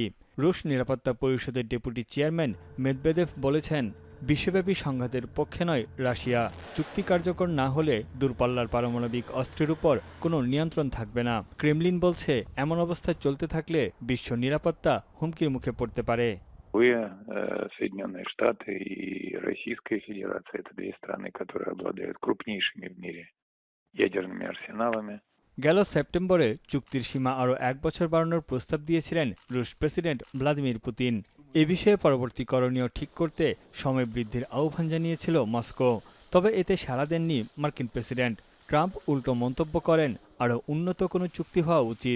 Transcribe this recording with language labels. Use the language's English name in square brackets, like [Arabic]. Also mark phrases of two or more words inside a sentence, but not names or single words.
[Bangla] রুশ নিরাপত্তা পরিষদের [English] deputy chairman [Bangla] মেদভেদেভ বলেছেন, বিশ্বব্যাপী সংঘাতের পক্ষে নয় রাশিয়া। চুক্তি কার্যকর না হলে দূরপাল্লার পারমাণবিক অস্ত্রের উপর কোনো নিয়ন্ত্রণ থাকবে না। ক্রেমলিন বলছে, এমন অবস্থা চলতে থাকলে বিশ্ব নিরাপত্তা হুমকির মুখে পড়তে পারে। [Russian] Соединенные Штаты и Российская Федерация — это две страны, которые обладают крупнейшими в мире ядерными арсеналами. [Bangla] গেল সেপ্টেম্বরে চুক্তির সীমা আরও ১ বছর বাড়ানোর প্রস্তাব দিয়েছিলেন রুশ প্রেসিডেন্ট ভ্লাদিমির পুতিন। এ বিষয়ে পরবর্তী করণীয় ঠিক করতে সময় বৃদ্ধির আহ্বান জানিয়েছিল মস্কো। তবে এতে সাড়া দেননি মার্কিন প্রেসিডেন্ট। ট্রাম্প উল্টো মন্তব্য করেন, আরও উন্নত কোনো চুক্তি হওয়া উচিত।